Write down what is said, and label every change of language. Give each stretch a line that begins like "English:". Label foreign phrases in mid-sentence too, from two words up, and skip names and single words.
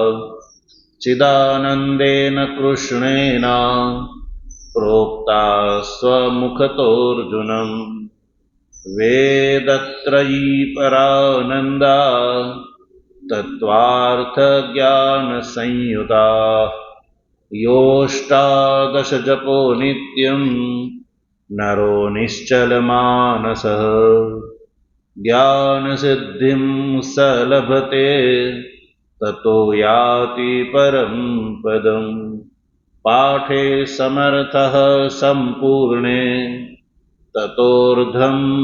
Sanskrit: ચિદાનંદેન કૃષ્ણેન પ્રોક્તા સ્વમુખતોર્જુનમ. વેદત્રયી પરાનંદા તત્વાર્થ જ્ઞાન સંયુતા. યોષ્ટાદશ જપો નિત્યમ नरो निश्चलमानसः ज्ञानसिद्धिं स लभते ततो याति परं पदम् पाठे समर्थः सम्पूर्णे ततोर्धं